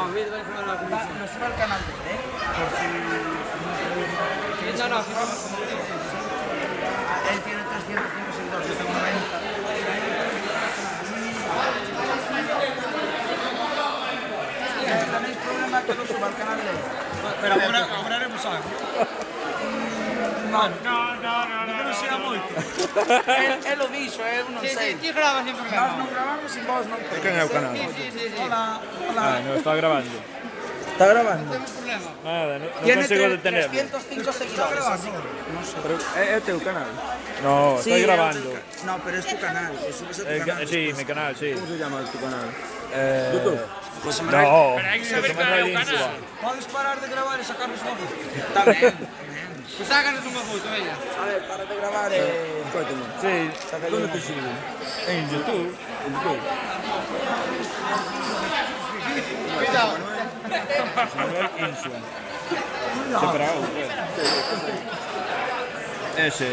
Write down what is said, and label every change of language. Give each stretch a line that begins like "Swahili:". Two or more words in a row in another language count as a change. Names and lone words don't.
Spanish: No, no sube al canal de por si... No, él tiene 305 seguidores, yo tengo 90. ¿Tenéis problema que lo suba al canal de él?
Galician: Pero agora haremos algo. Non será moito.
Spanish: Él lo
Galician: dixo, non sei. Ti gravas sempre Nós non gravamos sin vos, non.
Spanish: ¿Quién es el canal? Hola, hola. Ah, no, está grabando. ¿Está grabando? Nada, no Tiene consigo detenerlo. 305 seguidores. No sé. Pero, ¿es tu canal? No, Sí, estoy grabando. No, pero es tu canal. Lo subes a tu canal. Sí, mi canal, sí. ¿Cómo se llama tu canal? YouTube. José Manuel. No, José Manuel Insua.
Galician: Podes parar de gravar e sacarnos unha foto.
Spanish: También.
Galician: Sácanos unha foto, veña.
Spanish: A ver, para de grabar. Sí, ¿Dónde te siguen? en YouTube. En YouTube. Manuel Insua. Separado, ese.